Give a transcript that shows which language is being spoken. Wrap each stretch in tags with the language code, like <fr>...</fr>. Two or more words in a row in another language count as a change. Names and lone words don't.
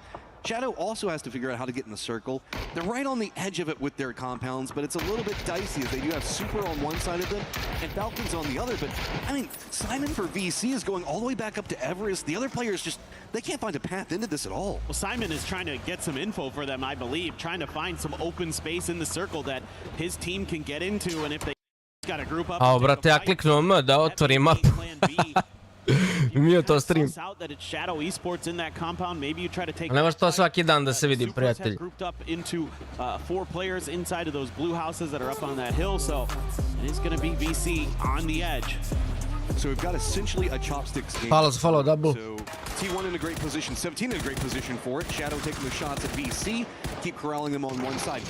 <en>Shadow also has to figure out how to get in the circle. They're right on the edge of it with their compounds, but it's a little bit dicey as they do have Super on one side of them and Falcons on the other. But, I mean, Simon for VC is going all the way back up to Everest. The other players just, they can't find a path into this at all. Well, Simon is trying to get some info for them, I believe, trying to find some open space in the circle that his team can get into, and if they got a group up...</en> <sr>Ao, brate, ja kliknuo M da otvorim mapu. Mio to stream. Ne može to svaki dan da se vidi, prijatelj.</sr> <en>Grouped up into 4 players inside of those blue houses that are up on that hill, so it is going to be VC on the edge. So we've got essentially a chopsticks game. Follow double. So T1 in a great position, 17 in a great position for it. Shadow taking the shots at VC, keep corralling them on one side.</en>